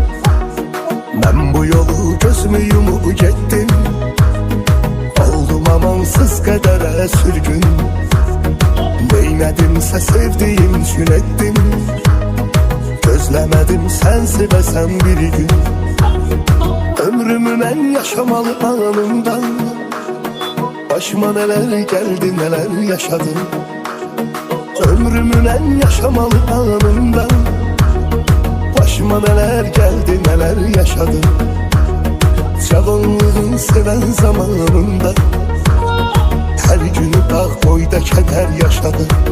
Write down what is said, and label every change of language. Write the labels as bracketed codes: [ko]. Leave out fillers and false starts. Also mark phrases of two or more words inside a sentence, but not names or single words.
[az] Mən bu yolu gözümü yumup getdim, oldum amansız qədərə sürgün. Neynədimsə sevdiyim üçün etdim, gözləmədim sən sevəsən bir gün. Ömrümü mən yaşamalı anından, [tr] başıma neler geldi neler yaşadım. [az] Ömrümü mən yaşamalı anından, [tr] başıma neler geldi neler yaşadım. [az] Cavanlığın seven zamanında, her günü dağ boyda keder yaşadım.